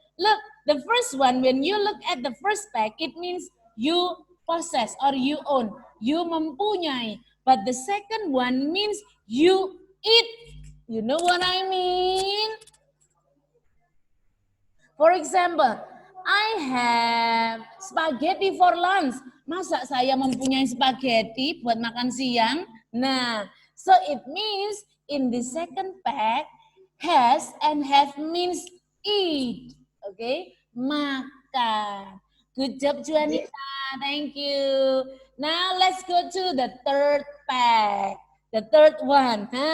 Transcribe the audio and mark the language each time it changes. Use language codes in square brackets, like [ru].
[en] Look, the first one, when you look at the first pack, it means you possess or you own. You mempunyai. But the second one means you eat. You know what I mean? For example, I have spaghetti for lunch. [id] Masa saya mempunyai spaghetti buat makan siang? [en] Nah, so it means in the second pack, has and have means eat. Okay, makan. Good job, Juanita. Thank you. Now let's go to the third pack. The third one.